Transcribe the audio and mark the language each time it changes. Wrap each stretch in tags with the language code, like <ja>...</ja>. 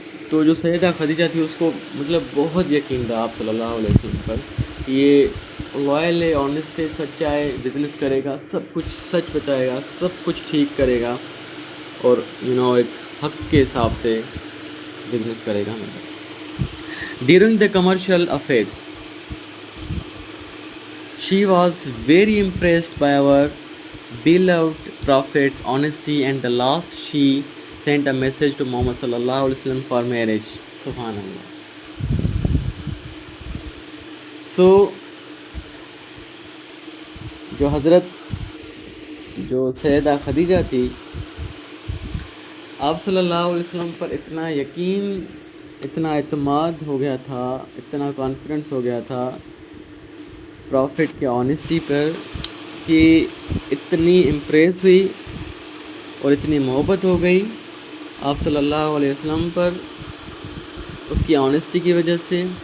<ur>تو جو سیدہ خدیجہ تھی اس کو مطلب بہت یقین تھا آپ صلی اللہ علیہ وسلم پر کہ یہ لائل ہے، آنیسٹ ہے، سچا ہے، بزنس کرے گا، سب کچھ سچ بتائے گا، سب کچھ ٹھیک کرے گا اور ایک حق کے حساب سے بزنس کرے گا.</ur> <en>During the commercial affairs she was very impressed by our beloved prophet's honesty, and the last she sent a message to Muhammad sallallahu alaihi wasallam for marriage.</en> <ar>Subhanallah.</ar> <en>So</en> <ur>جو حضرت جو سیدہ خدیجہ تھی، آپ صلی اللہ علیہ وسلم پر اتنا یقین، اتنا اعتماد ہو گیا تھا، اتنا کانفیڈنس ہو گیا تھا پروفٹ کے آنیسٹی پر کہ اتنی امپریس ہوئی اور اتنی محبت ہو گئی آپ صلی اللہ علیہ وسلم پر اس کی آنیسٹی کی وجہ سے.</ur>